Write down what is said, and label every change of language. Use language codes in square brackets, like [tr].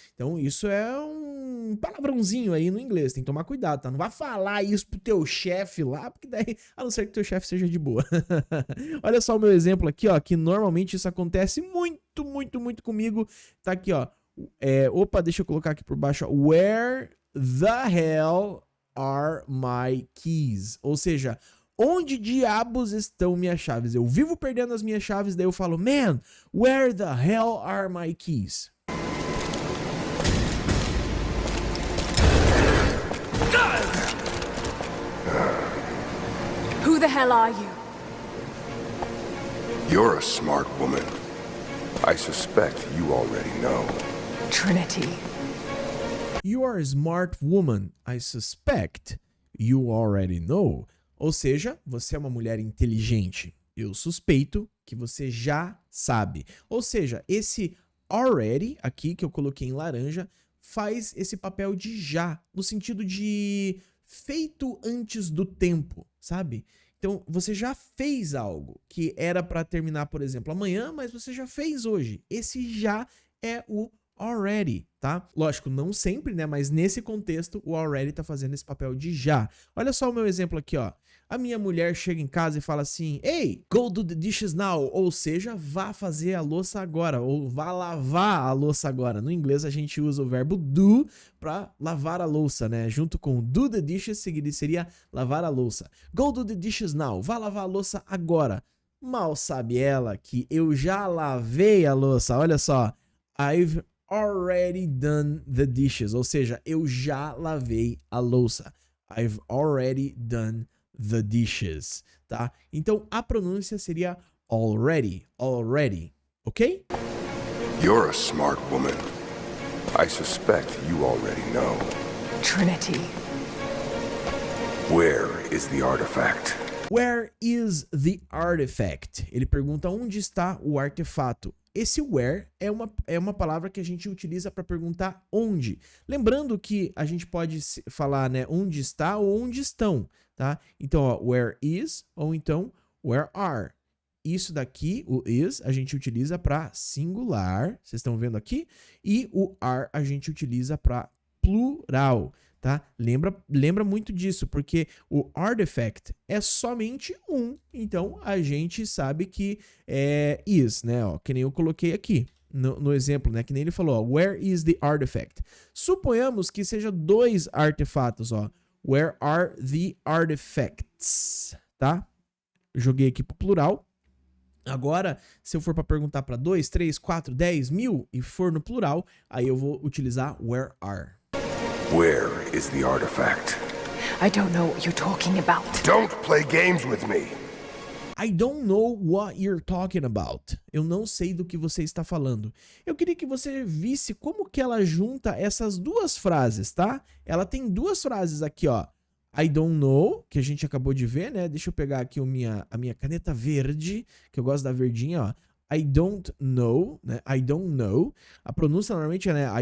[pt] Então isso é um palavrãozinho aí no inglês, tem que tomar cuidado, tá? Não vai falar isso pro teu chefe lá, porque daí, a não ser que teu chefe seja de boa. Olha só o meu exemplo aqui, ó, que normalmente isso acontece muito comigo. Tá aqui, ó. Opa, deixa eu colocar aqui por baixo, ó. [en] Where the hell are my keys? [pt] Ou seja, onde diabos estão minhas chaves? Eu vivo perdendo as minhas chaves, daí eu falo, [en] man, where the hell are my keys? hell are you? You're a smart woman. I suspect you already know. Trinity. You are a smart woman. I suspect you already know. [pt] Ou seja, você é uma mulher inteligente. Eu suspeito que você já sabe. Ou seja, esse already aqui que eu coloquei em laranja faz esse papel de já, no sentido de feito antes do tempo, sabe? Então, você já fez algo que era para terminar, por exemplo, amanhã, mas você já fez hoje. Esse já é o already, tá? Lógico, não sempre, né? Mas nesse contexto, o already tá fazendo esse papel de já. Olha só o meu exemplo aqui, ó. A minha mulher chega em casa e fala assim, [en] hey, go do the dishes now. [pt] Ou seja, vá fazer a louça agora. Ou vá lavar a louça agora. No inglês, a gente usa o verbo do para lavar a louça, né? Junto com do the dishes, seria lavar a louça. [en] Go do the dishes now. [pt] Vá lavar a louça agora. Mal sabe ela que eu já lavei a louça. Olha só. [en] I've already done the dishes. [pt] Ou seja, eu já lavei a louça. [en] I've already done the dishes, tá? [pt] Então, a pronúncia seria already, ok? [en] You're a smart woman. I suspect you already know. Trinity. Where is the artifact? Where is the artifact? [pt] Ele pergunta onde está o artefato. Esse where é uma palavra que a gente utiliza para perguntar onde. Lembrando que a gente pode falar, né, onde está ou onde estão, tá? Então, ó, where is ou então where are. Isso daqui, o is, a gente utiliza para singular, vocês estão vendo aqui? E o are a gente utiliza para plural, tá? Lembra muito disso, porque o artifact é somente um, então a gente sabe que é is, né? Ó, que nem eu coloquei aqui no exemplo, né? Que nem ele falou, ó, [en] where is the artifact? [pt] Suponhamos que seja dois artefatos, ó. [en] Where are the artifacts? [pt] Tá? Joguei aqui pro plural. Agora, se eu for para perguntar para 2, 3, 4, 10, 1000 e for no plural, aí eu vou utilizar where are. [en] Where is the artifact? I don't know what you're talking about. Don't play games with me. I don't know what you're talking about. [pt] Eu não sei do que você está falando. Eu queria que você visse como que ela junta essas duas frases, tá? Ela tem duas frases aqui, ó. [en] I don't know, [pt] que a gente acabou de ver, né? Deixa eu pegar aqui a minha caneta verde, que eu gosto da verdinha, ó. [en] I don't know, [pt] né? I don't know. A pronúncia normalmente é, né?